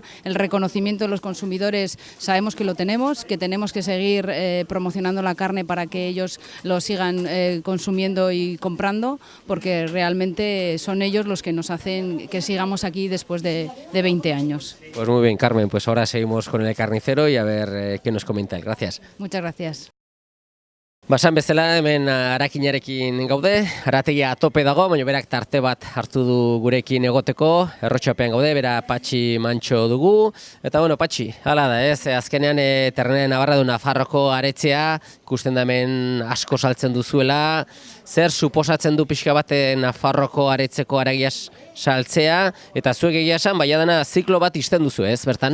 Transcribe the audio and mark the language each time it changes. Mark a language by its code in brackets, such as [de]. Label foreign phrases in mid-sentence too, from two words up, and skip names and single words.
[es] El reconocimiento de los consumidores sabemos que lo tenemos, que tenemos que seguir promocionando la carne para que ellos lo sigan consumiendo y comprando, porque realmente son ellos los que nos hacen que sigamos aquí después de 20 años. Pues muy bien, Carmen, pues ahora seguimos con el carnicero y a ver qué nos comenta él. Gracias. Muchas gracias. [eu] Basan bezala, hemen arakinarekin gaude, arategia tope dago, baina berak tarte bat hartu du gurekin egoteko, errotxapean gaude, bera Patxi Mantxo dugu, eta Patxi, hala da ez, azkenean [es] Ternera de Navarra [eu] du Nafarroko aretzea, ikusten da hemen asko saltzen duzuela, zer suposatzen du pixka bat Nafarroko aretzeko aragiaz saltzea, eta zuek egia esan, baina dana ziklo bat izten duzu ez, bertan?